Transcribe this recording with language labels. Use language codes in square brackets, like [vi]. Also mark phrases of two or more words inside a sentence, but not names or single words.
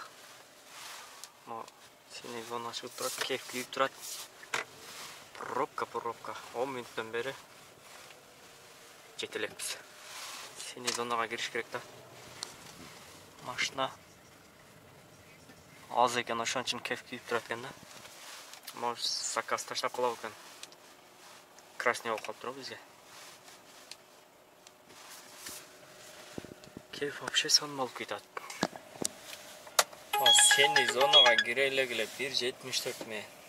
[kk] Мына сенен зона шығып тұрады, кеп күйіп тұрады. [ru] Пробка. [kk] 10 минуттан бері жетелекпіз. Сенен зонаға кіріш керек та. Машина аз екен, ошон үчүн кеп күйіп тұрады екен да. Может, заказ таштап қалау екен. Красный болып қалып тұр бізге. Кеп вообще сон болып кетеді. Сенен зонаға кірелегіле 1.74 ме.